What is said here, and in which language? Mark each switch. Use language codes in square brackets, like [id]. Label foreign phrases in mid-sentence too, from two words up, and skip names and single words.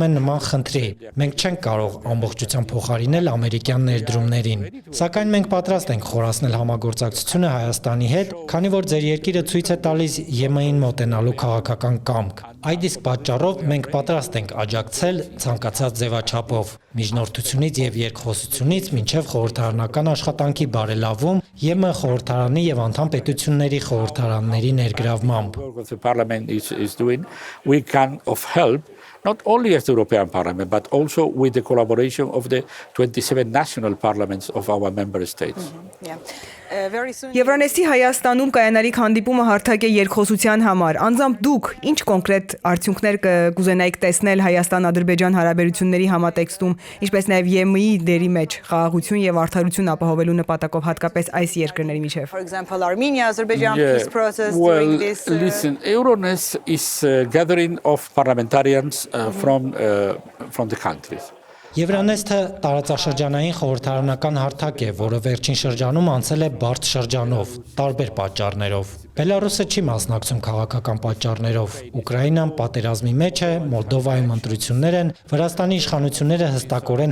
[hy] է նման խնդրի։ Մենք չենք կարող ամբողջությամբ փոխարինել ամերիկյան ներդրումներին։ Սակայն մենք պատրաստ ենք խորացնել համագործակցությունը Հայաստանի հետ, քանի որ ձեր երկիրը ցույց է տալիս ԵՄ-ին մոտենալու քաղաքական կամք։ Այդ իսկ պատճառով մենք պատրաստ ենք աջակցել ցանկացած ձևաչափով, միջնորդությունից եւ երկխոսությունից մինչեւ խորհրդարանական աշխատանքի բարելավում, ԵՄ խորհրդարանի եւ անդամ պետությունների խորհրդարանների ներգրավմամբ։ [en] the parliament is doing, we can of help not only as the European Parliament, but also with the collaboration of the 27 national parliaments of our member states. Yeah. Very soon. [hy] Եվրանեստի Հայաստանում կայանալիք հանդիպումը հարթակ է երկխոսության համար։ Անձամբ դուք ինչ կոնկրետ արդյունքներ կուզենայիք տեսնել Հայաստան-Ադրբեջան հարաբերությունների համատեքստում, ինչպես նաև ԵՄ-ի դերի մեջ խաղաղություն եւ արդարություն ապահովելու նպատակով հատկապես այս երկրների միջև։ [en] For example, Armenia-Azerbaijan peace process during this. Listen, Euronest is a gathering of parliamentarians from the countries. [hy] Եվրանեստը տարածաշրջանային խորհրդարանական հարթակ է, որը վերջին շրջանում անցել է բարդ շրջանով, տարբեր պատճառներով։ Բելարուսը չի մասնակցում քաղաքական պատճառներով։ Ուկրաինան պատերազմի մեջ է, Մոլդովայում ընտրություններ են, Վրաստանի իշխանությունները հստակորեն